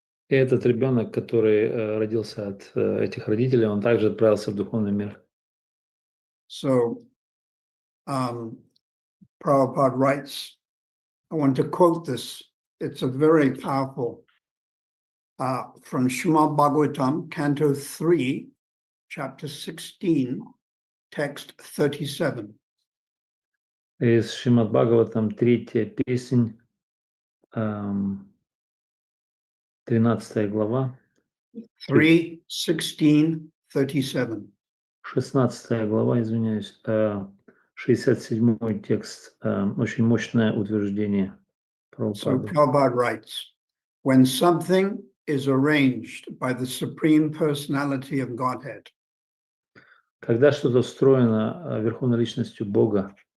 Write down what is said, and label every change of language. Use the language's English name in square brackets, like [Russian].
[Russian] И этот ребенок, который родился от этих родителей, он также отправился в духовный мир. [English] So Prabhupada writes, I want to quote this. It's a very powerful, from Srimad Bhagavatam, Canto 3, Chapter 16, Text 37. [Russian] Из Шримад Бхагаватам, 3 песнь, 13 глава, [English] 3, 16, 37. [Russian] 16 глава, извиняюсь, 67 текст, очень мощное утверждение [English] So [Russian] Прабхупады. [English] Prabhupada writes, when something is arranged by the Supreme Personality of Godhead, [Russian] Когда что-то встроено Верховной Личностью Бога,